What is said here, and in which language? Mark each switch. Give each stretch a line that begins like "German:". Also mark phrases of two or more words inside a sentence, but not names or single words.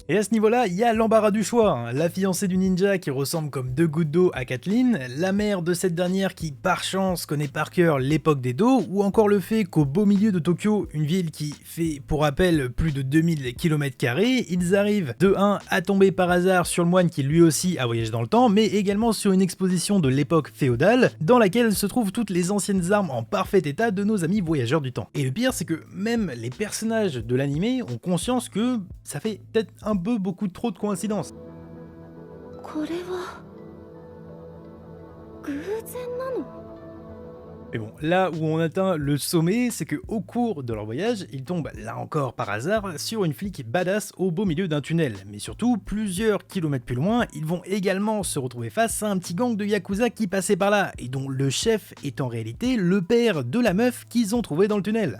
French: Et à ce niveau-là, il y a l'embarras du choix, hein. La fiancée du ninja qui ressemble comme deux gouttes d'eau à Kathleen, la mère de cette dernière qui par chance connaît par cœur l'époque d'Edo, ou encore le fait qu'au beau milieu de Tokyo, une ville qui fait pour rappel plus de 2000 km², ils arrivent de 1 à tomber par hasard sur le moine qui lui aussi a voyagé dans le temps, mais également sur une exposition de l'époque féodale, dans laquelle se trouvent toutes les anciennes armes en parfait état de nos amis voyageurs du temps. Et le pire, c'est que même les personnages de l'animé ont conscience que ça fait peut-être un peu beaucoup trop de coïncidences.
Japanese: これは偶然なの？
French: Mais bon, là où on atteint le sommet, c'est que au cours de leur voyage, ils tombent, là encore par hasard, sur une flic badass au beau milieu d'un tunnel. Mais surtout, plusieurs kilomètres plus loin, ils vont également se retrouver face à un petit gang de Yakuza qui passait par là, et dont le chef est en réalité le père de la meuf qu'ils ont trouvé dans le tunnel.